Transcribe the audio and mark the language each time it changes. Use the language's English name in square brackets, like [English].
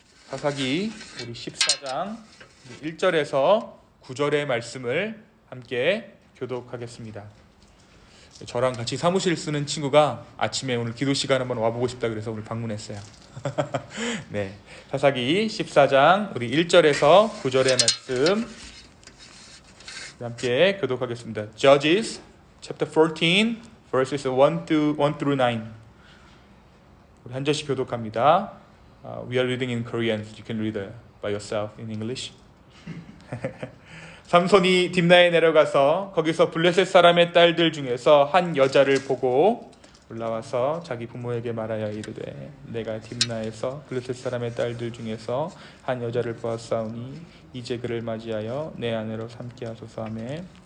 [Korean] 사사기 우리 14장 1절에서 9절의 말씀을 함께 교독하겠습니다. 저랑 같이 사무실 쓰는 친구가 아침에 오늘 기도 시간 한번 와보고 싶다 그래서 오늘 방문했어요. 네, 사사기 14장 우리 1절에서 9절의 말씀 함께 교독하겠습니다. [English] Judges chapter 14 verses 1 through 9. [Korean] 우리 한 절씩 교독합니다. [English] We are reading in Korean. You can read by yourself in English. [Korean] 삼손이 딥나에 내려가서 거기서 블레셋 사람의 딸들 중에서 한 여자를 보고 올라와서 자기 부모에게 말하여 이르되 내가 딥나에서 블레셋 사람의 딸들 중에서 한 여자를 보았사오니 이제 그를 맞이하여 내 아내로 삼게 하소서 하매